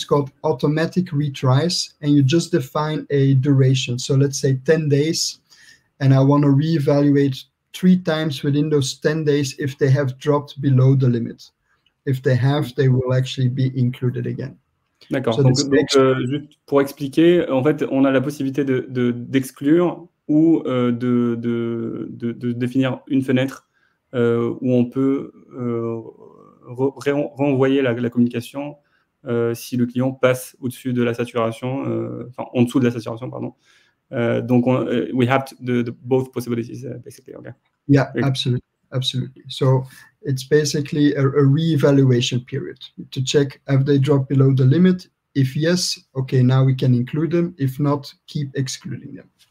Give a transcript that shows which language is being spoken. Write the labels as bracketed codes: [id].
[en] It's called automatic retries, and you just define a duration. So let's say 10 days, and I want to reevaluate 3 times within those 10 days if they have dropped below the limit. If they have, they will actually be included again. [fr] D'accord. So donc juste pour expliquer, en fait, on a la possibilité d'exclure ou de définir une fenêtre où on peut renvoyer la communication si le client passe au-dessus de la saturation, enfin en dessous de la saturation, pardon. [en] Donc we have both possibilities basically. Okay. Yeah, absolutely. So it's basically a re-evaluation period to check if they drop below the limit. If yes, okay, now we can include them. If not, keep excluding them.